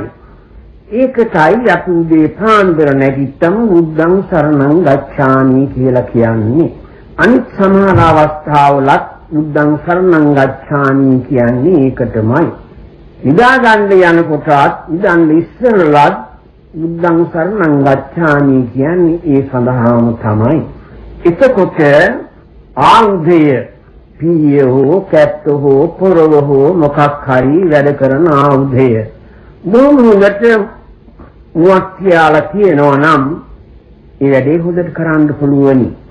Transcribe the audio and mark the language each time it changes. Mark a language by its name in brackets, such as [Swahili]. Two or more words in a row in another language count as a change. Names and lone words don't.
[Sinhala] ඒකටයි අපි උදේ පාන්දර නැගිට්ටම [Pali] බුද්ධං සරණං ගච්ඡාමි [Sinhala] කියලා කියන්නේ. අනිත් සමහර අවස්ථාවලත් [Pali] බුද්ධං සරණං ගච්ඡාමි [Sinhala] කියන්නේ ඒකටමයි. නිදා ගන්න යනකොටත් නිදන් ඉස්සරලත් [Pali] බුද්ධං සරණං ගච්ඡාමි [Sinhala] කියන්නේ ඒ සඳහාම තමයි. එතකොට ආයුධය, පිය හෝ කැත්ත හෝ පොරව හෝ මොකක් හරි වැඩ කරන ආයුධය මොහොතට මුවක් කියලා කියනවා නම් ඒ වැඩේ හොඳට කරන්න පුළුවනි.